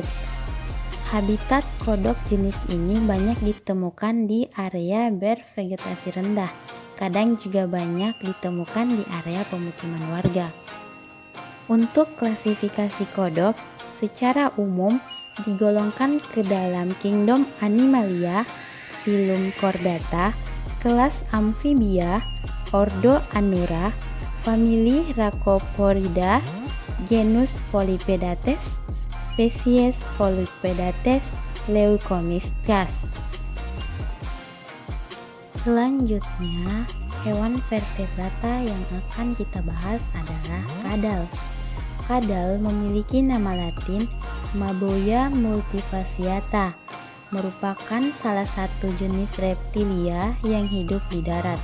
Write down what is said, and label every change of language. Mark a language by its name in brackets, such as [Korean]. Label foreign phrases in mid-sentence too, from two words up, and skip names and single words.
[Indonesian] Habitat kodok jenis ini banyak ditemukan di area bervegetasi rendah, kadang juga banyak ditemukan di area pemukiman warga. Untuk klasifikasi kodok, secara umum digolongkan ke dalam kingdom Animalia, filum Chordata, kelas Amphibia, ordo Anura, famili Rhacoporidae, genus Polypedates, spesies Polypedates leucomiscus. Selanjutnya, hewan vertebrata yang akan kita bahas adalah kadal. Kadal memiliki nama latin Maboya multifasciata, merupakan salah satu jenis reptilia yang hidup di darat.